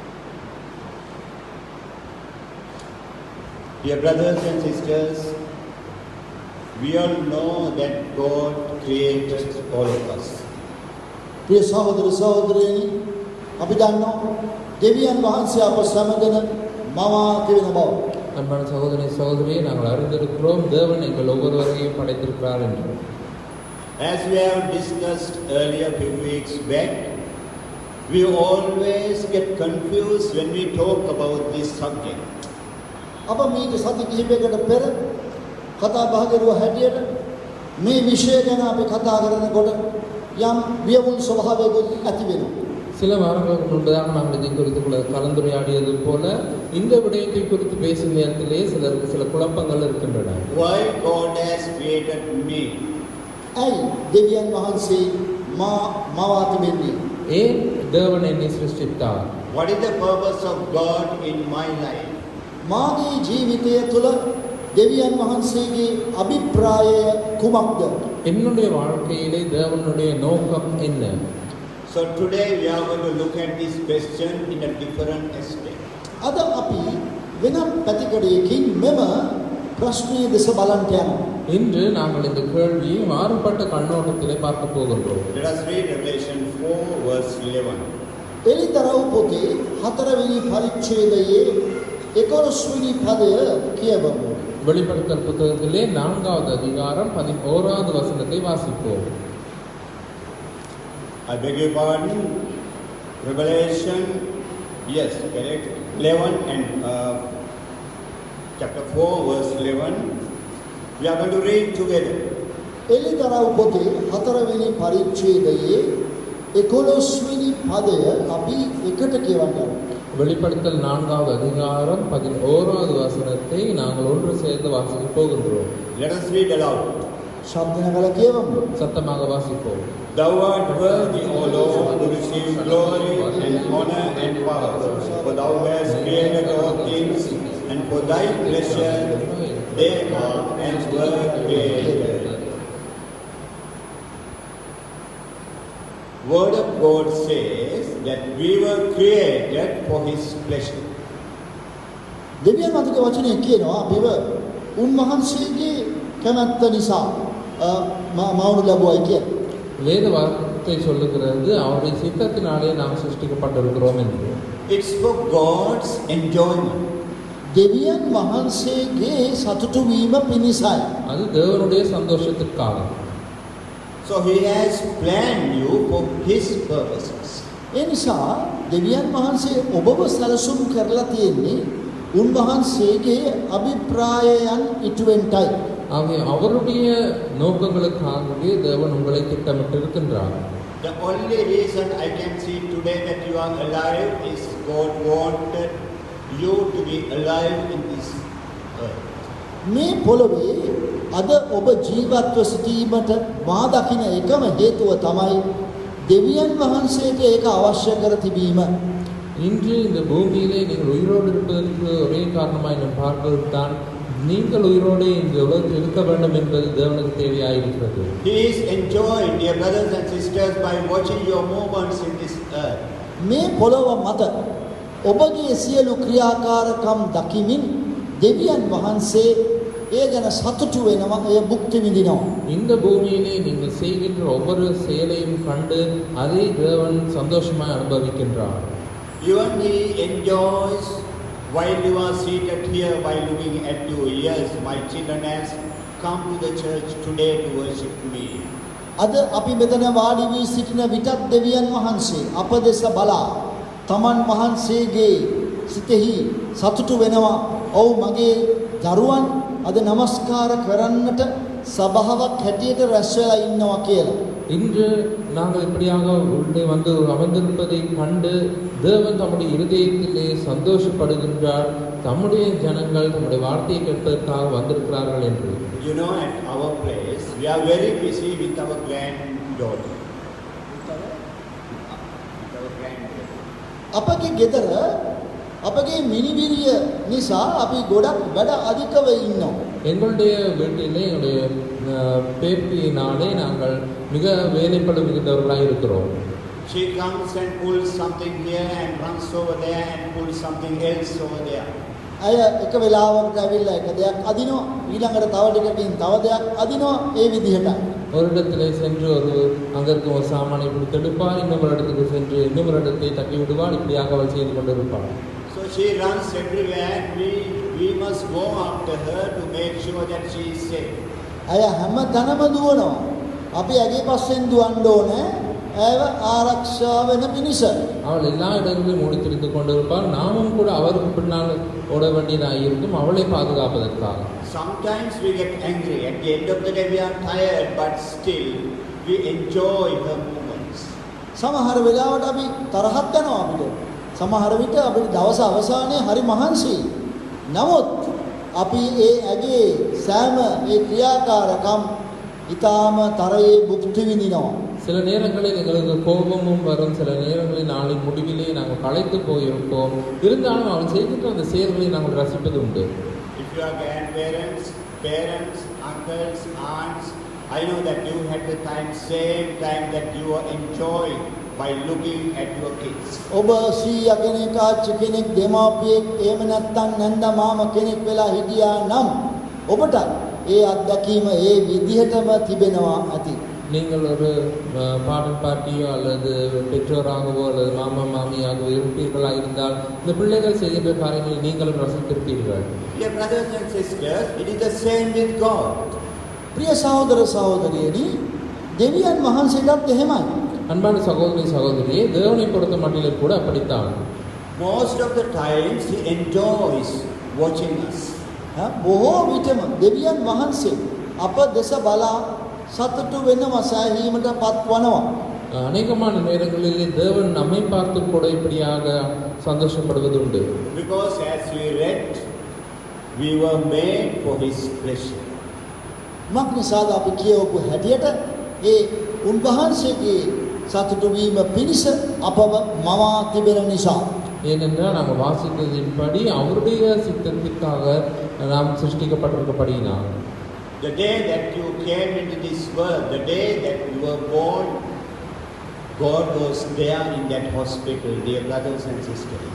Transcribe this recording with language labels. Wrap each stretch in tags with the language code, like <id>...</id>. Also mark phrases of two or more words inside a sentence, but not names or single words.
<en>Dear brothers and sisters, we all know that God created all of us.</en> <si>ප්‍රිය සහෝදර සහෝදරියනි අපි දන්නවා දෙවියන් වහන්සේ අප සැමදෙන මවා කෙරෙන බව.</si> <ta>அன்பான சகோதரி சகோதரியை நாங்கள் அறிந்திருக்கிறோம் தேவன் எங்கள் ஒவ்வொருவரையும் படைத்திருக்கிறார் என்று.</ta> <en>As we have discussed earlier few weeks back, we always get confused when we talk about this subject.</en> <si>අප මීට සති කිහිපයකට පෙර කතා බහ කරුවා හැටියට මේ විෂය ගැන අපි කතා කරනකොට යම් වියවුල් ස්වභාවයකුත් ඇති වෙනවා.</si> <ta>சில வாரங்களுக்கு முன்பதாக நாங்கள் இதை குறித்து கலந்துரையாடியது போல இந்த விடயத்தை குறித்து பேசும் நேரத்திலே சிலருக்கு சில குழப்பங்கள் இருக்கின்றன.</ta> <en>Why God has created me?</en> <si>ඇයි දෙවියන් වහන්සේ මවා තිබෙන්නේ?</si> <ta>ஏன் தேவன் என்னை சிருஷ்டித்தார்?</ta> <en>What is the purpose of God in my life?</en> <si>මාගේ ජීවිතය තුළ දෙවියන් වහන්සේගේ අභිප්‍රායය කුමක්ද?</si> <ta>என்னுடைய வாழ்க்கையிலே தேவனுடைய நோக்கம் என்ன?</ta> <en>So today we are going to look at this question in a different aspect.</en> <si>අද අපි වෙනත් පැතිකඩයකින් මෙම ප්‍රශ්නය දෙස බලන්ට යනවා.</si> <ta>இன்று நாங்கள் இந்த கேள்வியை மாறுபட்ட கண்ணோட்டத்திலே பார்க்க போகின்றோம்.</ta> <en>Let us read Revelation 4 verse 11.</en> <si>එලිතරව් පොතේ 4 වෙනි පරිච්ඡේදයේ 11 වෙනි පදය කියවමු.</si> <ta>வெளிப்படுத்தல் புத்தகத்திலே 4வது அதிகாரம் 11வது வசனத்தை வாசிப்போம்.</ta> <en>I beg your pardon. Revelation, yes, correct. 11 and chapter 4 verse 11. We are going to read together.</en> <si>එලිතරව් පොතේ 4 වෙනි පරිච්ඡේදයේ 11 වෙනි පදය අපි එකට කියවන්න.</si> <ta>வெளிப்படுத்தல் 4வது அதிகாரம் 11வது வசனத்தை நாங்கள் ஒன்று சேர்ந்து வாசிக்க போகின்றோம்.</ta> <en>Let us read aloud.</en> <si>ශබ්දන කළ කියවමු.</si> <ta>சத்தமாக வாசிப்போம்.</ta> <en>Thou art worthy, O Lord, to receive glory and honor and power, for thou hast created all things, and for thy pleasure they are and were created. Word of God says that we were created for His pleasure.</en> <si>දෙවියන් වහන්සේගේ වචනේ කියනවා අපිව උන්වහන්සේගේ කැමැත්ත නිසා මවුණු ලැබුවයි කියලා.</si> <ta>வேத வார்த்தை சொல்லுகிறது அவருடைய சித்தத்தினாலே நாம் சிருஷ்டிக்கப்பட்டிருக்கிறோம் என்று.</ta> <en>It's for God's enjoyment.</en> <si>දෙවියන් වහන්සේගේ සතුටු වීම පිණිසයි.</si> <ta>அது தேவனுடைய சந்தோஷத்திற்காக.</ta> <en>So He has planned you for His purposes.</en> <si>ඒ නිසා දෙවියන් වහන්සේ ඔබව සැලසුම් කරලා තියෙන්නේ උන්වහන්සේගේ අභිප්‍රායයන් ඉටුවෙන්ටයි.</si> <ta>ஆகவே அவருடைய நோக்கங்களுக்காகவே தேவன் உங்களை திட்டமிட்டிருக்கின்றார்.</ta> <en>The only reason I can see today that you are alive is God wanted you to be alive in this earth.</en> <si>මේ පොළොවේ අද ඔබ ජීවත්ව සිටීමට මා දකින එකම හේතුව තමයි දෙවියන් වහන්සේට ඒක අවශ්‍ය කර තිබීම.</si> <ta>இன்று இந்த பூமியிலே நீங்கள் உயிரோடு இருப்பதற்கு ஒரே காரணமாய் நாம் பார்ப்பதுதான் நீங்கள் உயிரோடு இந்த உலகத்தில் இருக்க வேண்டும் என்பது தேவனுக்கு தேவையாயிருக்கிறது.</ta> <en>He is enjoyed, dear brothers and sisters, by watching your movements in this earth.</en> <si>මේ පොළොව මත ඔබගේ සියලු ක්‍රියාකාරකම් දකිමින් දෙවියන් වහන්සේ ඒ ගැන සතුටු වෙනවා, එය භුක්ති විඳිනවා.</si> <ta>இந்த பூமியிலே நீங்கள் செய்கின்ற ஒவ்வொரு செயலையும் கண்டு அதை தேவன் சந்தோஷமாய் அனுபவிக்கின்றார்.</ta> <en>Even He enjoys while you are seated here, while looking at you. Yes, my children has come to the church today to worship me.</en> <si>අද අපි මෙතන වාඩි වී සිටින විටත් දෙවියන් වහන්සේ අප දෙස බලා තමන් වහන්සේගේ සිතෙහි සතුටු වෙනවා. ඔව් මගේ දරුවන් අද নমස්කාර කරන්නට සභාවක් හැටියට රැස් වෙලා ඉන්නවා කියලා.</si> <ta>இன்று நாங்கள் இப்படியாக உள்ளே வந்து அமர்ந்திருப்பதை கண்டு தேவன் தம்முடைய இருதயத்திலே சந்தோஷப்படுகின்றார். தம்முடைய ஜனங்கள் தம்முடைய வார்த்தையை கேட்பதற்காக வந்திருக்கிறார்கள் என்று.</ta> <en>You know, at our place, we are very busy with our granddaughter.</en> <si>අපගේ ගෙදර අපගේ මිනිවිරිය නිසා අපි ගොඩක් වැඩ අධිකව ඉන්නවා.</si> <ta>எங்களுடைய வீட்டிலே எங்களுடைய பேத்தியினாலே நாங்கள் மிக வேலைப்படு மிகுந்தவர்களாக இருக்கிறோம்.</ta> <en>She comes and pulls something here and runs over there and pulls something else over there.</en> <si>අය එක වෙලාවකට ඇවිල්ලා එක දෙයක් අදිනවා ඊළඟට තව ටිකකින් තව දෙයක් අදිනවා ඒ විදිහට.</si> <ta>ஒரு இடத்திலே சென்று அங்க இருக்கும் ஒரு சாமானை இப்படி எடுப்பார், இன்னொரு இடத்துக்கு சென்று இன்னொரு இடத்தை தட்டி விடுவார், இப்படியாக அவள் செய்து கொண்டிருப்பாள்.</ta> <en>So she runs everywhere. We must go after her to make sure that she is safe.</en> <si>අය හැම තැනම දුවනවා. අපි ඇගේ පස්සෙන් දුවන්න ඕනේ ඇව ආරක්ෂා වෙන පිණිස.</si> <ta>அவள் எல்லா இடங்களிலும் ஓடி திரிந்து கொண்டிருப்பாள். நாமும் கூட அவருக்கு பின்னால் ஓட வேண்டியதாக இருக்கும், அவளை பாதுகாப்பதற்காக.</ta> <en>Sometimes we get angry. At the end of the day we are tired, but still we enjoy her movements.</en> <si>සමහර වෙලාවට අපි තරහක් යනවා අපිට. සමහර විට අපිට දවස අවසානයේ හරි මහන්සියි. නමුත් අපි ඒ ඇගේ සෑම ඒ ක්‍රියාකාරකම් ඊටාම තරයේ භුක්ති විඳිනවා.</si> <ta>சில நேரங்களில் எங்களுக்கு கோபமும் வரும், சில நேரங்களில் நாளின் முடிவிலே நாங்கள் களைத்து போயிருப்போம். இருந்தாலும் அவள் செய்கின்ற அந்த செயல்களை நாங்கள் ரசிப்பது உண்டு.</ta> <en>If you are grandparents, parents, uncles, aunts, I know that you had the same time that you are enjoying by looking at your kids.</en> <si>ඔබ සීයා කෙනෙක් ආච්චි කෙනෙක් දෙමාපියෙක් එහෙම නැත්නම් නැන්දා මාමා කෙනෙක් වෙලා හිටියා නම් ඔබට ඒ අත්දැකීම ඒ විදිහටම තිබෙනවා ඇති.</si> <ta>நீங்கள் ஒரு பாடல் பாட்டியோ அல்லது பெற்றோராகவோ அல்லது மாமா மாமியாகவோ இருப்பீர்களாக இருந்தால் இந்த பிள்ளைகள் செய்கின்ற காரியங்களை நீங்களும் ரசித்திருப்பீர்கள்.</ta> <en>Dear brothers and sisters, it is the same with God.</en> <si>ප්‍රිය සහෝදර සහෝදරියනි දෙවියන් වහන්සේටත් එහෙමයි.</si> <ta>அன்பான சகோதரி சகோதரியே, தேவனை பொறுத்த மட்டிலும் கூட அப்படித்தான்.</ta> <en>Most of the times he enjoys watching us.</en> <si>බොහෝ විටම දෙවියන් වහන්සේ අප දෙස බලා සතුටු වෙනවා සෑහීමට පත්වනවා.</si> <ta>அநேகமான நேரங்களிலே தேவன் நம்மை பார்த்து கூட இப்படியாக சந்தோஷப்படுவது உண்டு.</ta> <en>Because as we read, we were made for his pleasure.</en> <si>මක් නිසාද අපි කියවපු හැටියට ඒ උන්වහන්සේගේ සතුටු වීම පිණිස අපව මවා තිබෙන නිසා.</si> <ta>ஏனென்றால் நாங்கள் வாசித்ததின்படி அவருடைய சித்தத்திற்காக நாம் சிருஷ்டிக்கப்பட்டிருக்கப்படினால்.</ta> <en>The day that you came into this world, the day that you were born, God was there in that hospital, dear brothers and sisters.</en>